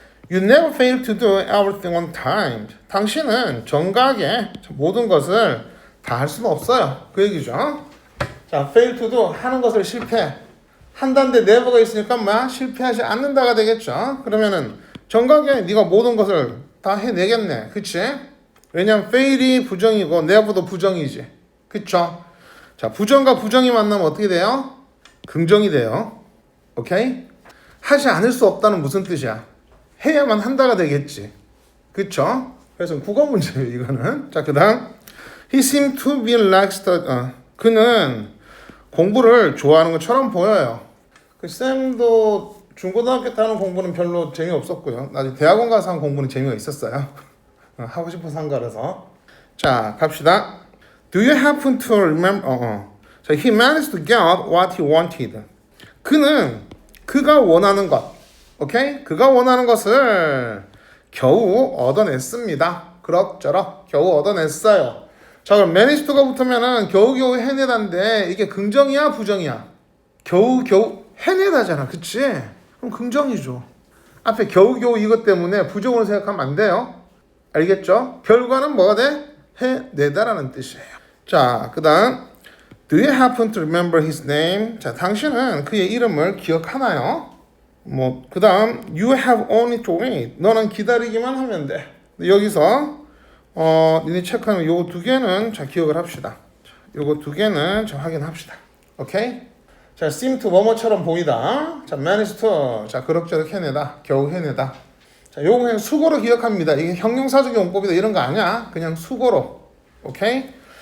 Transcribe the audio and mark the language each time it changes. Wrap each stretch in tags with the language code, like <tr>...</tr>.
<en>You never fail to do everything on time.</en> <ko>당신은 정각에 모든 것을 다 할 수는 없어요. 그 얘기죠. 자, fail to do 하는 것을 실패. 한다는데 never가 있으니까 뭐야? 실패하지 않는다가 되겠죠. 그러면은 정각에 네가 모든 것을 다 해내겠네. 그치? 왜냐면 fail이 부정이고 never도 부정이지. 그쵸? 자, 부정과 부정이 만나면 어떻게 돼요? 긍정이 돼요. 오케이? 하지 않을 수 없다는 무슨 뜻이야? 해야만 한다가 되겠지. 그쵸? 그래서 국어 문제예요, 이거는. 자, 그 다음.</ko> <en>He seemed to be like</en> <ko>그는 공부를 좋아하는 것처럼 보여요. 그 쌤도 중고등학교 때 하는 공부는 별로 재미없었고요. 나중에 대학원 가서 한 공부는 재미가 있었어요. 하고 싶어서 한 거라서. 자, 갑시다.</ko> <en>Do you happen to remember? 자, he managed to get what he wanted.</en> <ko>그는 그가 원하는 것, 오케이? 그가 원하는 것을 겨우 얻어냈습니다. 그럭저럭 겨우 얻어냈어요. 자, 그럼 manage to가 붙으면은 겨우겨우 해내다인데 이게 긍정이야, 부정이야? 겨우겨우 해내다잖아, 그치? 그럼 긍정이죠. 앞에 겨우겨우 이것 때문에 부정으로 생각하면 안 돼요. 알겠죠? 결과는 뭐가 돼? 해내다라는 뜻이에요. 자, 그 다음</ko> <en>Do you happen to remember his name?</en> <ko>자, 당신은 그의 이름을 기억하나요? 그 다음</ko> <en>You have only to wait.</en> <ko>너는 기다리기만 하면 돼. 여기서 니네 체크하면 요거 두 개는 자, 기억을 합시다. 요거 두 개는 자, 확인합시다. 오케이? 자, seem to 뭐뭐처럼 보이다. 자, manage to. 자, 그럭저럭 해내다. 겨우 해내다. 자, 요거 그냥 수고로 기억합니다. 이게 형용사적 용법이다 이런 거 아니야. 그냥 수고로. 오케이?</ko>